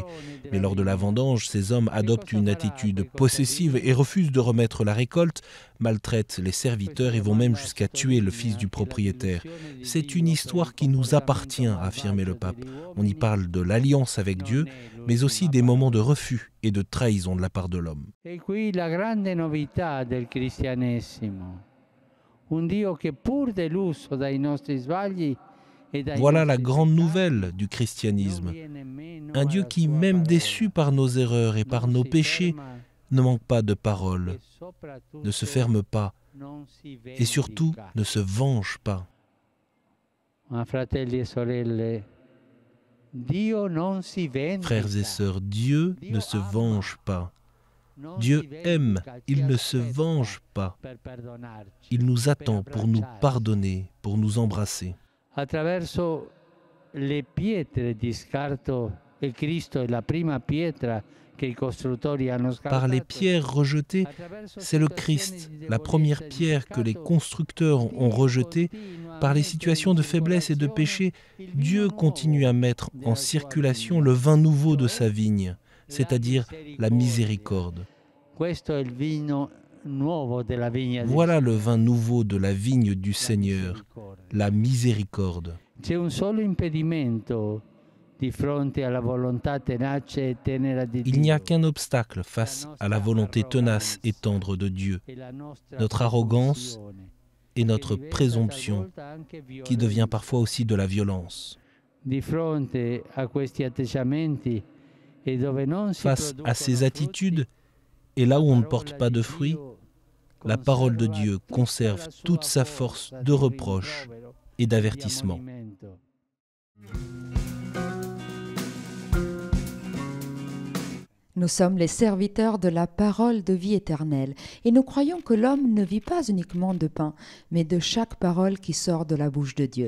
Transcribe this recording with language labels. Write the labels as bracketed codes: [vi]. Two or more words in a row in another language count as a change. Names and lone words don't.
[fr] Mais lors de la vendange, ces hommes adoptent une attitude possessive et refusent de remettre la récolte, maltraitent les serviteurs et vont même jusqu'à tuer le fils du propriétaire. C'est une histoire qui nous appartient, a affirmé le pape. On y parle de l'alliance avec Dieu, mais aussi des moments de refus et de trahison de la part de l'homme. [it] E qui la grande novità del cristianesimo. Un Dio che pur deluso dai nostri sbagli e dai [fr] Voilà la [it] nostri [fr] grande [it] peccati, [fr] nouvelle du christianisme. Un Dieu qui, même déçu par nos erreurs et par nos péchés, ne manque pas de parole, ne se ferme pas et surtout ne se venge pas. [it] Ma fratelli e sorelle, Dio non si vendica. [fr] Frères et sœurs, Dieu ne se venge pas. Dieu aime, il ne se venge pas. Il nous attend pour nous pardonner, pour nous embrasser. [it] Attraverso le pietre di scarto, e Cristo è la prima pietra che i costruttori hanno scartato. [fr] Par les pierres rejetées, c'est le Christ, la première pierre que les constructeurs ont rejetée. Par les situations de faiblesse et de péché, Dieu continue à mettre en circulation le vin nouveau de sa vigne, c'est-à-dire la miséricorde. [it] Questo è il vino nuovo della vigna di [fr] Voilà le vin nouveau de la vigne du Seigneur, la miséricorde. [it] C'è un solo impedimento di fronte alla volontà tenace e tenera di Dio. [fr] Il n'y a qu'un obstacle face à la volonté tenace et tendre de Dieu, notre arrogance et notre présomption, qui devient parfois aussi de la violence. [it] Di fronte a questi atteggiamenti e dove non si [fr] Face à ces [it] producono [fr] attitudes, et là où on ne porte pas de fruits, la parole de Dieu conserve toute sa force de reproche et d'avertissement. Nous sommes les serviteurs de la parole de vie éternelle et nous croyons que l'homme ne vit pas uniquement de pain, mais de chaque parole qui sort de la bouche de Dieu.